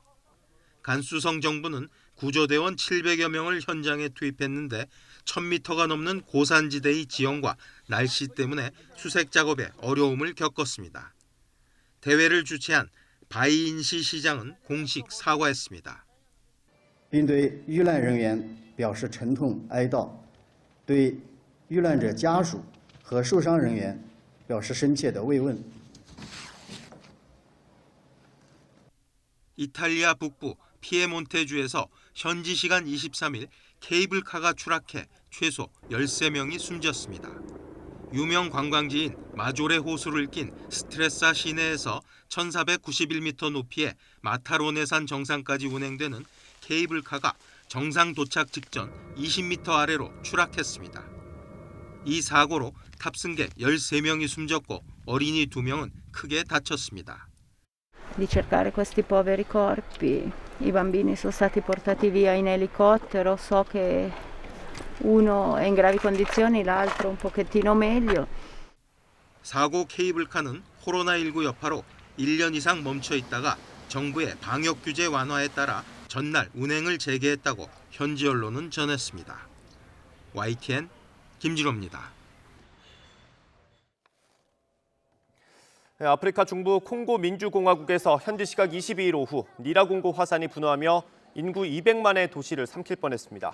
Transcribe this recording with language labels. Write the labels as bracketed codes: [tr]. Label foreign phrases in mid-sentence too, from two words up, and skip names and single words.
[ko] 간수성 정부는 구조대원 700여 명을 현장에 투입했는데 1000m가 넘는 고산지대의 지형과 날씨 때문에 수색 작업에 어려움을 겪었습니다. 대회를 주최한 바이인시 시장은 공식 사과했습니다. [zh] 并对遇难人员表示沉痛哀悼，对遇难者家属和受伤人员表示深切的慰问。 [ko] 이탈리아 북부 피에몬테주에서 현지 시간 23일 케이블카가 추락해 최소 13명이 숨졌습니다. 유명 관광지인 마조레 호수를 낀 스트레사 시내에서 1491m 높이의 마타로네산 정상까지 운행되는 케이블카가 정상 도착 직전 20m 아래로 추락했습니다. 이 사고로 탑승객 13명이 숨졌고 어린이 2명은 크게 다쳤습니다. [it] Di cercare questi poveri corpi. I bambini sono stati portati via in elicottero, so che uno è in gravi condizioni, l'altro un pochettino meglio. [ko] 사고 케이블카는 코로나19 여파로 1년 이상 멈춰 있다가 정부의 방역 규제 완화에 따라 전날 운행을 재개했다고 현지 언론은 전했습니다. YTN 김진호입니다. 아프리카 중부 콩고 민주공화국에서 현지 시각 22일 오후 니라공고 화산이 분화하며 인구 200만의 도시를 삼킬 뻔했습니다.